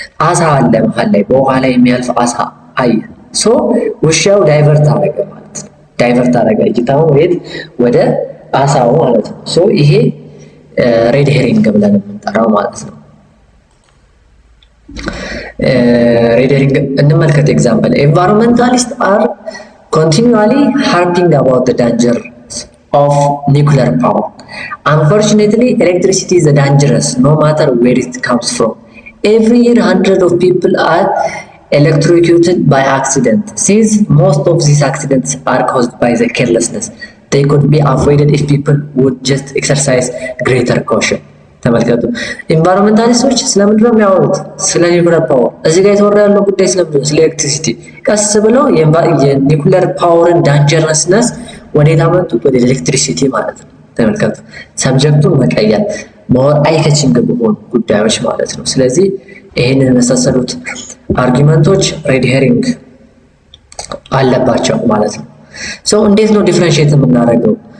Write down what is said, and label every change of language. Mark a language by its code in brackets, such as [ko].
[am] አሳ አለ መሀል ላይ በውሃ ላይ የሚያልፍ አሳ አየ። ሶ ውሻው ዳይቨርት አደረገ ማለት ነው። ዳይቨርት አደረገ እይታውን ወደ አሳው ማለት ነው። ሶ ይሄ ሬድ ሄሪንግ ብለን የምንጠራው ማለት ነው። ሬድ ሄሪንግ እንመልከት። ኤግዛምፕል ኤንቫይሮንመንታሊስት አር [en] continually harping about the danger of nuclear power. Unfortunately, electricity is dangerous no matter where it comes from. Every year, hundreds of people are electrocuted by accident. Since most of these accidents are caused by the carelessness, they could be avoided if people would just exercise greater caution. [am] ተመልከቱ። ኢንቫይሮንመንታሊስቶች ስለምንድን ነው የሚያወሩት? ስለ ኒኩለር ፓወር። እዚህ ጋር የተወራ ያለው ጉዳይ ስለምንድን ነው? ስለ ኤሌክትሪሲቲ። ቀስ ብለው የኒኩለር ፓወርን ዳንጀረስነስ ወዴት አመጡት? ወደ ኤሌክትሪሲቲ ማለት ነው። ተመልከቱ። ሰብጀክቱን መቀየር ሞር አይ-ካቺንግ በሆኑ ጉዳዮች ማለት ነው። ስለዚህ ይህንን የመሳሰሉት አርጊመንቶች ሬድ ሄሪንግ አለባቸው ማለት ነው። ሶ እንዴት ነው ዲፍረንሺየት የምናደርገው?